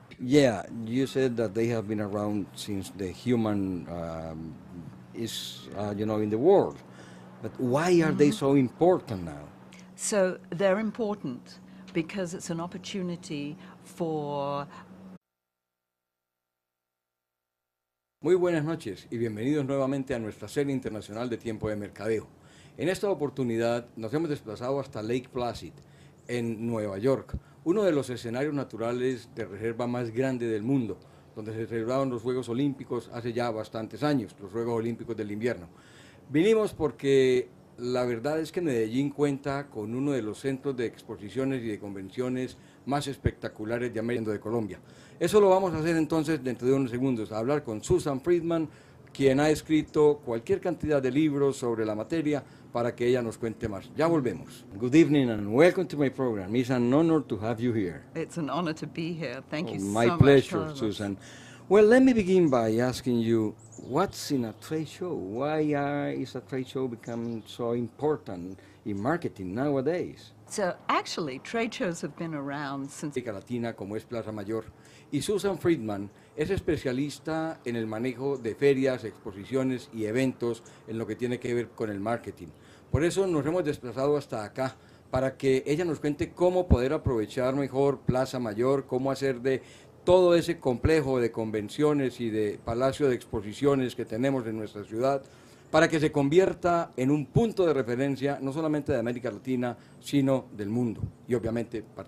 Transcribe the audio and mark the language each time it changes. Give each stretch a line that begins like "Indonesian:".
English: Yeah, you said that they have been around since the human is, in the world. But why are they so important now? So they're important because it's an opportunity for...
Spanish: Muy buenas noches y bienvenidos nuevamente a nuestra serie internacional de tiempo de mercadeo. En esta oportunidad nos hemos desplazado hasta Lake Placid, en Nueva York, uno de los escenarios naturales de reserva más grande del mundo, donde se celebraron los Juegos Olímpicos hace ya bastantes años, los Juegos Olímpicos del Invierno. Vinimos porque la verdad es que Medellín cuenta con uno de los centros de exposiciones y de convenciones más espectaculares de América de Colombia. Eso lo vamos a hacer entonces dentro de unos segundos, a hablar con Susan Friedman, quien ha escrito cualquier cantidad de libros sobre la materia para que ella nos cuente más. Ya volvemos.
English: Good evening and welcome to my program. It's an honor to have you here. It's an honor to be here. Thank you so much. My pleasure, Carlos. Susan. Well, let me begin by asking you, what's in a trade show? Why is a trade show becoming so important in marketing nowadays? So actually, trade shows have been around since...
Spanish: América Latina, como es Plaza Mayor. Y Susan Friedman es especialista en el manejo de ferias, exposiciones y eventos en lo que tiene que ver con el marketing. Por eso nos hemos desplazado hasta acá, para que ella nos cuente cómo poder aprovechar mejor Plaza Mayor, cómo hacer de todo ese complejo de convenciones y de palacio de exposiciones que tenemos en nuestra ciudad, para que se convierta en un punto de referencia no solamente de América Latina, sino del mundo, y obviamente partiendo